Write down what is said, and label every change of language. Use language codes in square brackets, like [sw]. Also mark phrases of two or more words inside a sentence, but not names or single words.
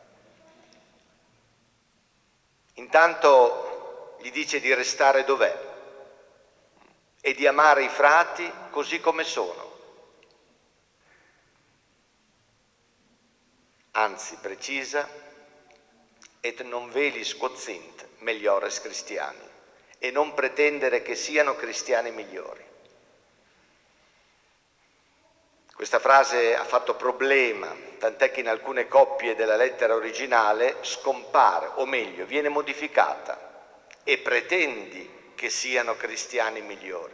[it] Intanto gli dice di restare dov'è e di amare i frati così come sono. anzi precisa, [la] et non velis quod sint meliores Christiani, [it] e non pretendere che siano cristiani migliori. Questa frase ha fatto problema, tant'è che in alcune coppie della lettera originale scompare, o meglio, viene modificata, e pretendi che siano cristiani migliori.